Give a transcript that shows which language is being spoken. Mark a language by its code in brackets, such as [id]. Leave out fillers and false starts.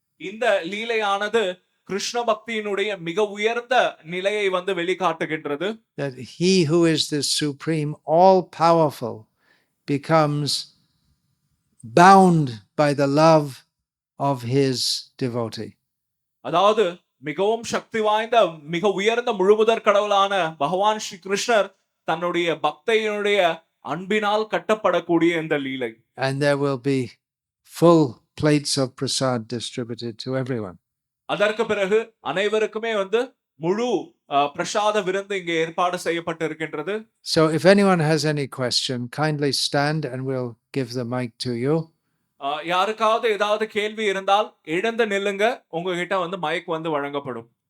[ta] இந்த லீலையானது கிருஷ்ண பக்தியினுடைய மிக உயர்ந்த நிலையை வந்து வெளிக்காட்டுகின்றது. [en] That he who is the supreme all powerful becomes bound by the love of his devotee. [ta] அதாவது மிகவும் சக்தி வாய்ந்த மிக உயர்ந்த முழுமுதற் கடவுளான பகவான் ஸ்ரீ கிருஷ்ணர் தன்னுடைய பக்தையினுடைய அன்பினால் கட்டப்படக்கூடிய இந்த லீலை. [en] And there will be full plates of prasad distributed to everyone. [ta] அதற்கு பிறகு அனைவருக்குமே வந்து முழு பிரசாத விருந்து இங்கே ஏற்பாடு செய்யப்பட்டு இருக்கின்றது. [en] So if anyone has any question, kindly stand and we'll give the mic to you. [ta] யாருக்காவது ஏதாவது கேள்வி இருந்தால் எழுந்து நில்லுங்க, உங்ககிட்ட வந்து மைக் வந்து வழங்கப்படும்.